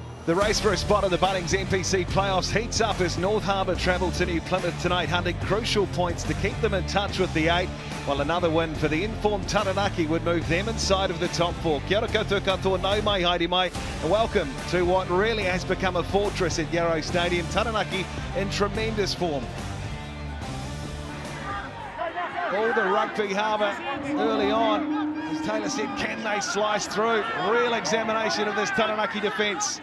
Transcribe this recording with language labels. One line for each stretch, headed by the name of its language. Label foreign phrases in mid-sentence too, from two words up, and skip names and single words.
English: The race for a spot in the Bunnings NPC playoffs heats up as North Harbour travel to New Plymouth tonight, hunting crucial points to keep them in touch with the 8, while another win for the informed Taranaki would move them inside of the top 4.
Māori: Kia ora koutou katoa, nau mai, haere mai,
English: and welcome to what really has become a fortress at Yarrow Stadium. Taranaki in tremendous form. All the rugby harbour early on. As Taylor said, can they slice through? Real examination of this Taranaki defence.